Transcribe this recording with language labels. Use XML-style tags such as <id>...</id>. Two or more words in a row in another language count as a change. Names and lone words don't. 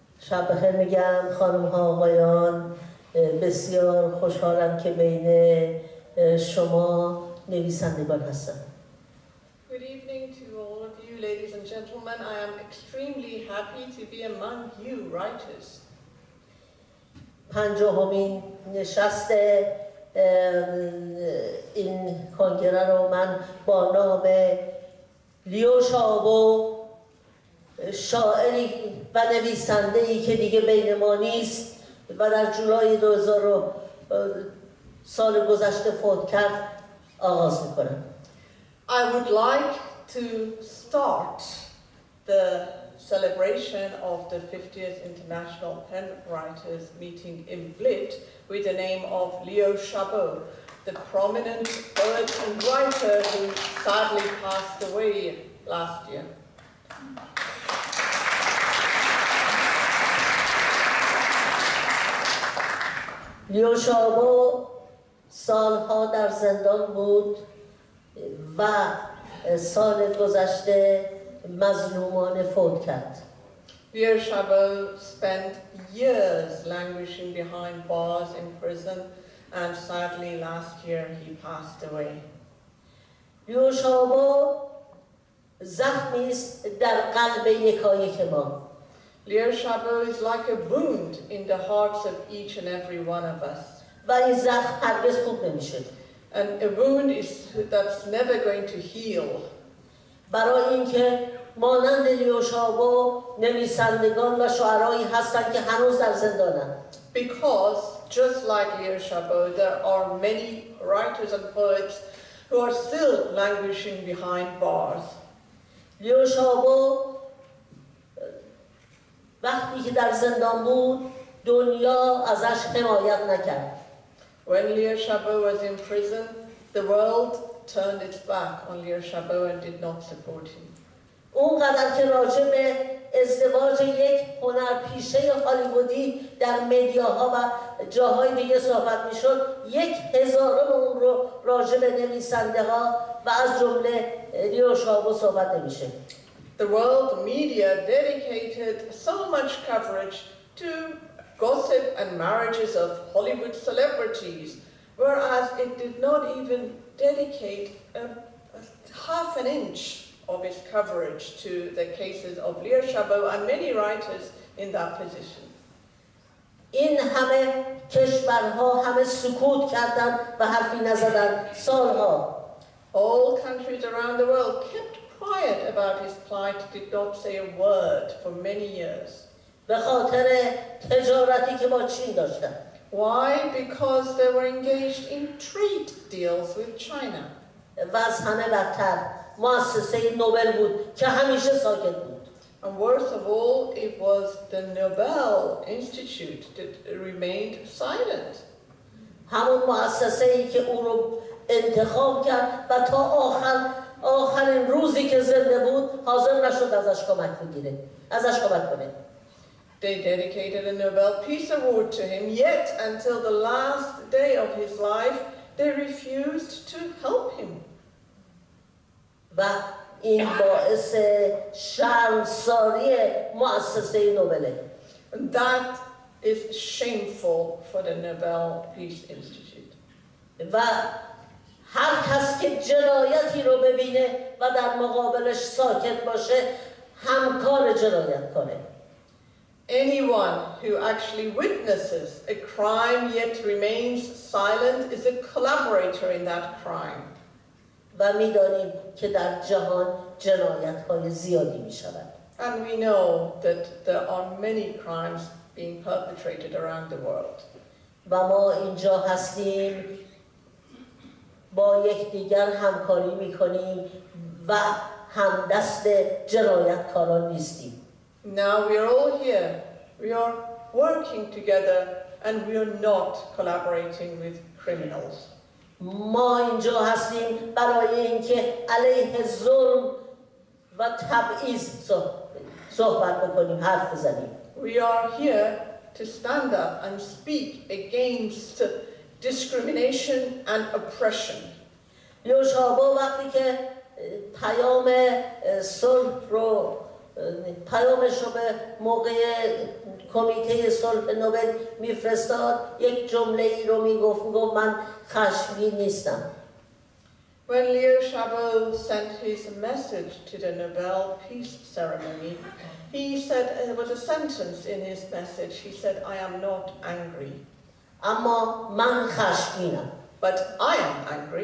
<fa>شب بخیر میگم خانم ها آقایان. بسیار خوشحالم که بین شما نویسندگان هستم.</fa> <en>Good evening to all of you, ladies and gentlemen. I am extremely happy to be among you writers.</en> <fa>50مین نشست این کنگره رو من با نام لیو شابو، شاعری و نویسنده‌ای که دیگه بین ما نیست و در جولای 2000 سال گذشته فوت کرد آغاز میکنم.</fa> <en>I would like to start the celebration of the 50th International Pen Writers Meeting in Blit with the name of Liu Xiaobo, the prominent poet and writer who sadly passed away last year.</en> <fa>لیو شابو سالها در زندان بود و سال گذشته مظلومانه فوت کرد.</fa> <en>Liu Xiaobo spent years languishing behind bars in prison, and sadly last year he passed away.</en> <fa>لیو شابو زخمی است در قلب یکایک ما.</fa> <en>Liu Xiaobo is like a wound in the hearts of each and every one of us.</en> <fa>و این زخم هرگز خوب نمیشه.</fa> <en>And a wound that's never going to heal.</en> <fa>برای اینکه مانند لیو شابو نویسندگان و شاعرایی هستند که هنوز در زندانند.</fa> <en>Because just like Liu Xiaobo, there are many writers and poets who are still languishing behind bars.</en> <fa>لیو شابو وقتی که در زندان بود دنیا ازش حمایت نکرد.</fa> <en>When Liu Xiaobo was in prison, the world turned its back on Liu Xiaobo and did not support him.</en> <fa>اونقدر که راجع به ازدواج یک هنرپیشه هالیوودی در مدیاها و جاهای دیگه صحبت میشد، 1000 اون رو راجع به نویسنده ها و از جمله لیو شابو صحبت نمیشه.</fa> <en>The world media dedicated so much coverage to gossip and marriages of Hollywood celebrities, whereas it did not even dedicate half an inch of its coverage to the cases of Liu Xiaobo and many writers in that position.</en> <fa>این همه کشورها همه سکوت کردند و حرفی نزدند سالها.</fa> <en>All countries around the world kept quiet about his plight, did not say a word for many years.</en> <fa>به خاطر تجارتی که با چین داشتند.</fa> <en>Why? Because they were engaged in trade deals with China.</en> <fa>و از همه بدتر مؤسسه نوبل بود که همیشه ساکت بود.</fa> <en>And worst of all, it was the Nobel Institute that remained silent.</en> <fa>همون مؤسسه‌ای که او رو انتخاب کرد و تا آخرین روزی که زنده بود حاضر نشد ازش کمک کنه.</fa> <en>They dedicated a Nobel Peace Award to him, yet until the last day of his life, they refused to help him.</en> <fa>و این باعث شرمساری مؤسسه نوبله.</fa> <en>And that is shameful for the Nobel Peace Institute.</en> <fa>و هر کس که جنایتی رو ببینه و در مقابلش ساکت باشه همکار جنایت کنه.</fa> <en>Anyone who actually witnesses a crime yet remains silent is a collaborator in that crime.</en> <fa>و می‌دانیم که در جهان جنایت‌های زیادی می‌شود.</fa> <en>And we know that there are many crimes being perpetrated around the world.</en> <fa>و ما اینجا هستیم با یکدیگر همکاری می‌کنیم و همدست جنایتکاران نیستیم.</fa> <en>Now we are all here. We are working together and we are not collaborating with criminals.</en> <fa>ما اینجا هستیم برای اینکه علیه ظلم و تبعیض صحبت بکنیم، حرف بزنیم.</fa> <en>We are here to stand up and speak against discrimination and oppression.</en> <fa>لیو شابو وقتی که پیام صلح رو پیامش رو به موقع کمیته صلح نوبل میفرستاد یک جمله ای رو میگفت من خشمگین نیستم.</fa> <en>When Liu Xiaobo sent his message to the Nobel Peace Ceremony, he said, there was a sentence in his message, he said, I am not angry.</en> <fa>اما من خشمگینم.</fa> <en>But I am angry.</en>